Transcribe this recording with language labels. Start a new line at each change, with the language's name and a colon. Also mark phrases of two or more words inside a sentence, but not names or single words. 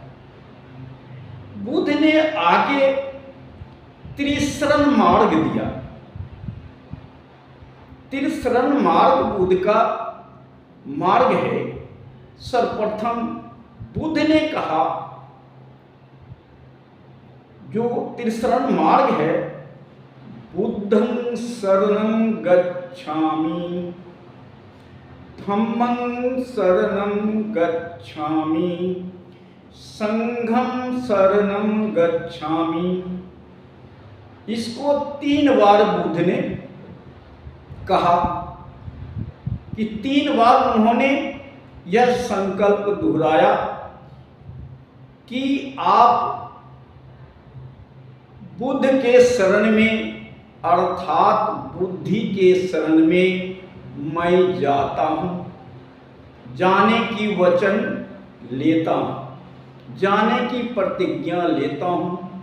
Hindi: बुद्ध ने आगे त्रिशरण मार्ग दिया। त्रिशरण मार्ग बुद्ध का मार्ग है। सर्वप्रथम बुद्ध ने कहा, जो त्रिशरण मार्ग है,
Pali: बुद्धं शरणं गच्छामि, धम्मं शरणं गच्छामि, संघं शरणं गच्छामि।
Hindi: इसको 3 बार बुद्ध ने कहा कि 3 बार उन्होंने यह संकल्प दोहराया कि आप बुद्ध के शरण में अर्थात बुद्धि के शरण में मैं जाता हूँ, जाने की वचन लेता हूँ, जाने की प्रतिज्ञा लेता हूँ।